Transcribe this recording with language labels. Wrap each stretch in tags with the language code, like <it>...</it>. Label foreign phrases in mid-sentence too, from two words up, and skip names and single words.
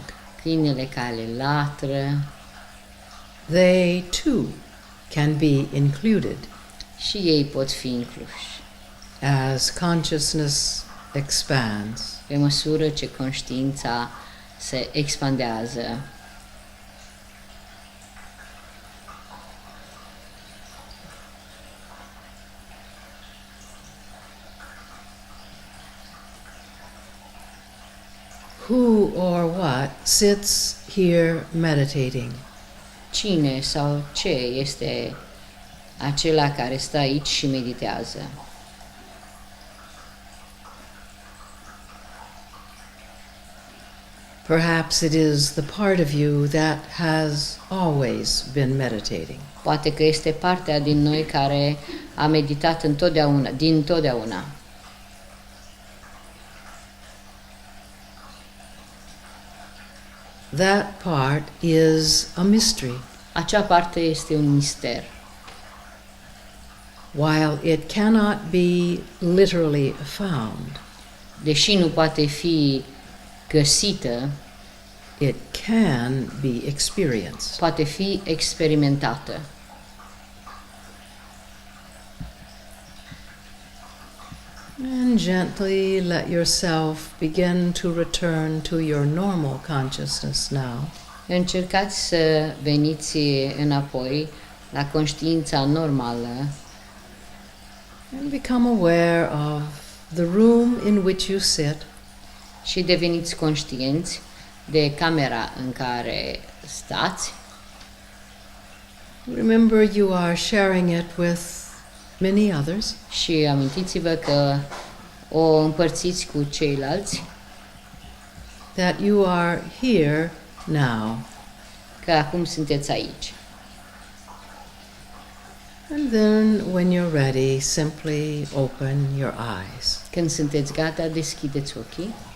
<ro>câinele care latră,</ro> <en>they too can be included</en> <ro>și ei pot fi incluși.</ro> <en>as consciousness expands.</en> <ro>Pe măsură ce conștiința se expandează,</ro> <en>Who or what sits here meditating?</en> <ro>cine sau ce este acela care stă aici și meditează?</ro> <en>Perhaps it is the part of you that has always been meditating.</en> <ro>Poate că este partea din noi care a meditat întotdeauna, din totdeauna.</ro> <en>That part is a mystery.</en> <ro>Acea parte este un mister.</ro> <en>While it cannot be literally found,</en> <ro>Deși nu poate fi găsită,</ro> <en>it can be experienced.</en> <ro>poate fi experimentată.</ro> <en>And gently let yourself begin to return to your normal consciousness now.</en> <ro>Încercați să veniți înapoi la conștiința normală</ro> <en>And become aware of the room in which you sit,</en> <ro>și deveniți conștienți de camera în care stați.</ro> <en>remember you are sharing it with many others.</en> <ro>Și amintiți-vă că o împărțiți cu ceilalți,</ro> <en>That you are here now.</en> <ro>că acum sunteți aici.</ro> <en>And then, when you're ready, simply open your eyes.</en> <ro>Când sunteți gata, deschideți ochii.</ro>